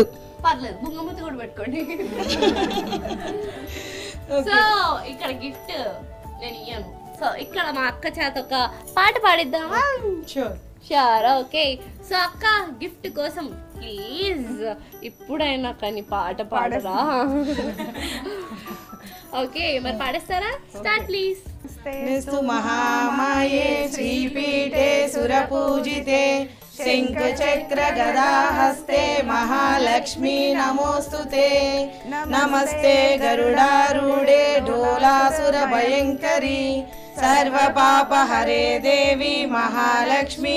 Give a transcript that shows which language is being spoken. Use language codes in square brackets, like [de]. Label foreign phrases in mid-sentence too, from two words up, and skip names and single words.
[te] పర్లేదు, బుంగముద్దు కూడా పెట్టుకోండి. సో ఇక్కడ గిఫ్ట్ నేను ఇయ్యను. సో ఇక్కడ మా అక్క చేత ఒక పాట పాడిద్దామా? షూర్. [en] sure okay. [te] సో అక్క గిఫ్ట్ కోసం ప్లీజ్ ఇప్పుడైనా కానీ పాట పాడరా? ఓకే మరి పాడేస్తారా? [en] start please. [sa] नेस्तु महामाये श्रीपीठे सुरपूजिते शंखचक्र गदा हस्ते महालक्ष्मी नमोस्तुते नमस्ते गरुडारूढे ढोलासुर भयंकरी सर्वपापहरे देवी महालक्ष्मी